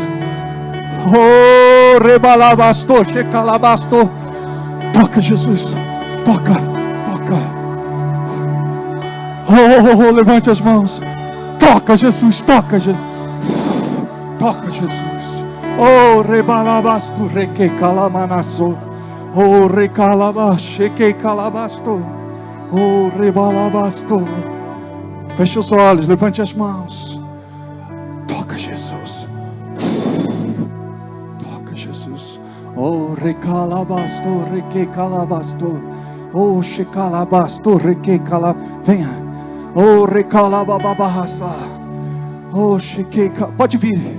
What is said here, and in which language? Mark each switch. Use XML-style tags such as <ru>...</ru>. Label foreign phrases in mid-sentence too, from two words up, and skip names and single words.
<pt>Oh, rebalabastou, checalabastou. Toca, Jesus. Toca, toca. Oh, levante as mãos. Toca, Jesus, toca, Jesus. Toca, Jesus. Oh, rebalabasto, reque calamanaço. Oh, recalabaste, que calabasto. Oh, rebalabasto. Feche os olhos, levante as mãos. Toca, Jesus. Toca, Jesus. Oh, recalabasto, reque calabasto. Oh, checalabasto, reque cala. Venha. Oh, recalabababahasa. Oh, cheque. Pode vir.</pt>